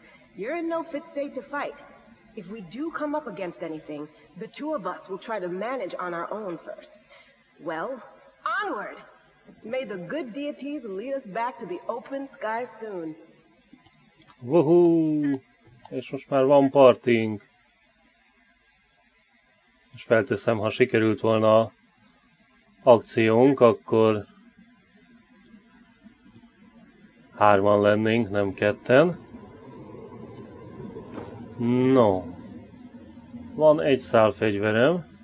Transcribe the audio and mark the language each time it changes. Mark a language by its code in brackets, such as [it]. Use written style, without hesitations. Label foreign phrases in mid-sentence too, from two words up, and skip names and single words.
[en] You're in no fit state to fight. If we do come up against anything, the 2 of us will try to manage on our own first. Well, onward! May the good deities lead us back to the open sky soon. Woohoo! [hu] És most már van partink. És felteszem, ha sikerült volna a akciónk, akkor 3-an lennénk, nem 2-en. No. Van 1 szál fegyverem.